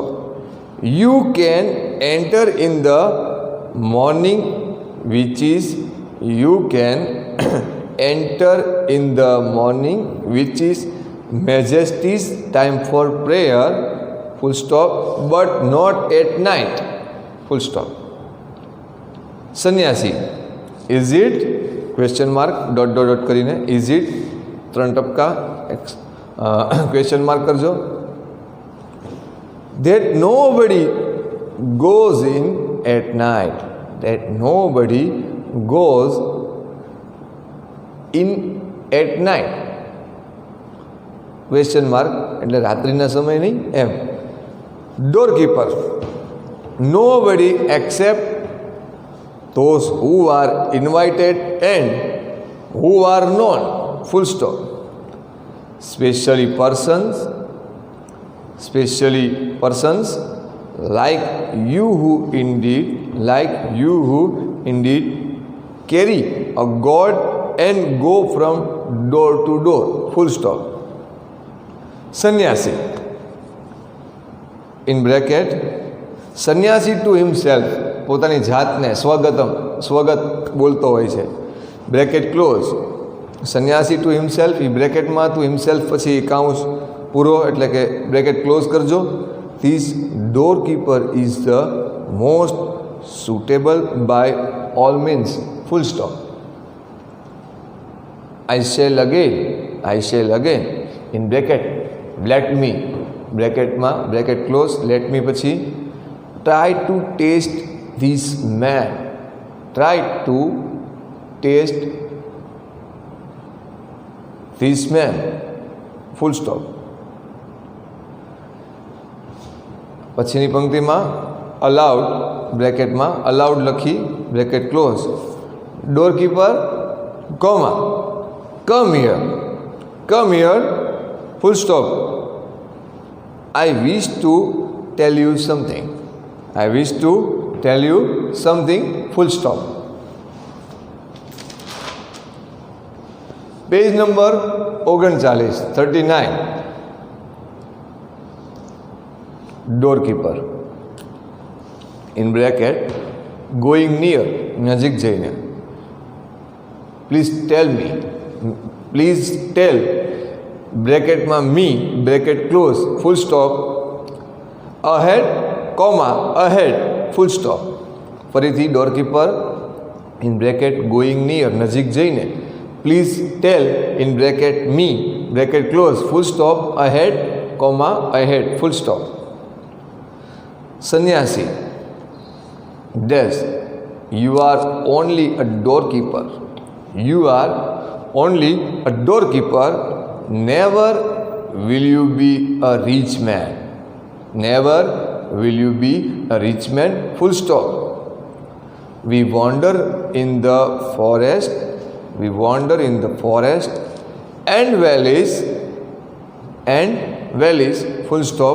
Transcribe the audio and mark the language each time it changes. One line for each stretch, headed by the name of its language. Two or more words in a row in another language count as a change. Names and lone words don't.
English: You can enter in the morning, which is, you can enter in the morning, which is majesty's time for prayer, full stop, but not at night, full stop. Sannyasi, is it, question mark, dot dot dot કરીને, is it, 3 ટપકા question mark કરજો. That nobody goes in at night, that nobody goes in at night, question mark
Gujarati: એટલે રાત્રિના સમય નહીં એમ.
English: ડોરકીપર, nobody except those who are invited and who are known, full stop. Specially persons like you who indeed carry a god and go from door to door, full stop. Sannyasi, in bracket, sannyasi to himself,
Gujarati: પોતાની જાતને સ્વગત બોલતો હોય છે,
English: bracket close.
Gujarati: સન્યાસી
English: to himself,
Gujarati: એ બ્રેકેટમાં
English: to himself
Gujarati: પછી કાઉન્સ પૂરો એટલે કે
English: bracket close
Gujarati: કરજો.
English: This doorkeeper is the most suitable by all means, full stop. I shall again in bracket let me,
Gujarati: બ્રેકેટમાં
English: bracket close, let me પછી try to taste this man, try to taste this man, full stop.
Gujarati: પછીની પંક્તિમાં
English: allowed બ્રેકેટમાં allowed લખી bracket close, doorkeeper comma come here full stop. I wish to tell you something. I wish to tell you something, full stop. Page number 39, doorkeeper in bracket going near,
Gujarati: નજીક જઈને.
English: Please tell me, please tell બ્રેકેટમાં me bracket close full stop, ahead કોમા ahead full stop. ફરીથી doorkeeper in bracket going near
Gujarati: નજીક જઈને,
English: please tell in bracket me bracket close full stop ahead comma ahead full stop. sannyasi dash you are only a doorkeeper, you are only a doorkeeper, never will you be a rich man, never will you be a rich man, full stop. We wander in the forest, we wander in the forest and valleys, full stop.